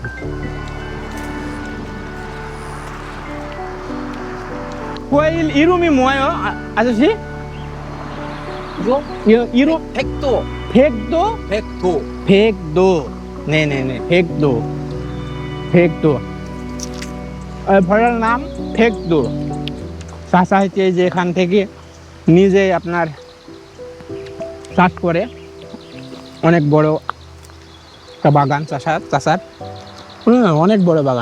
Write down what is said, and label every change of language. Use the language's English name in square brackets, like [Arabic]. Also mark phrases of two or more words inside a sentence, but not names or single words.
[Korean] 과일 이름이 뭐예요, 아저씨? 이거? 이름 백도. 백도? 백도. 백도. 네네네, 백도. 백도. [Bangla] ফলের নাম ফেকদু। চাষা হচ্ছে যে এখান থেকে নিজে আপনার চাষ করে অনেক বড় একটা বাগান চাষার অনেক বড় বাগান।